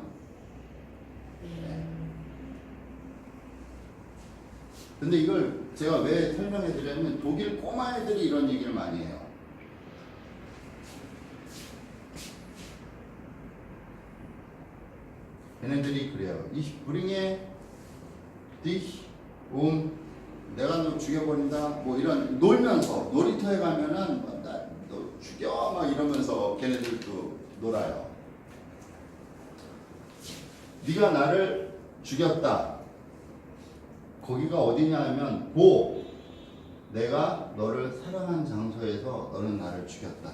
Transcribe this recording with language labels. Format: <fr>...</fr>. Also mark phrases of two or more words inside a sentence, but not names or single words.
<ko>네. 근데 이걸 제가 왜 설명해 드리냐면 독일 꼬마 애들이 이런 얘기를 많이 해요. 얘네들이 그래요.</ko> <de>Ich bringe dich</de> <ko>내가 너 죽여버린다. 뭐 이런 놀면서 놀이터에 가면은 나 너 죽여 막 이러면서 걔네들도 놀아요. 네가 나를 죽였다. 거기가 어디냐 하면 내가 너를 사랑한 장소에서 너는 나를 죽였다.</ko>